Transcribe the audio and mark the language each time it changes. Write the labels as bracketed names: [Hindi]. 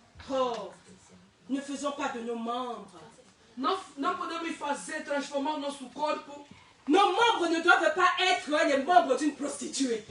[French] Oh, ne faisons pas de nos membres. [Portuguese] Não podemos fazer transformar o nosso corpo. [French] Nos membres ne doivent pas être les membres d'une prostituée.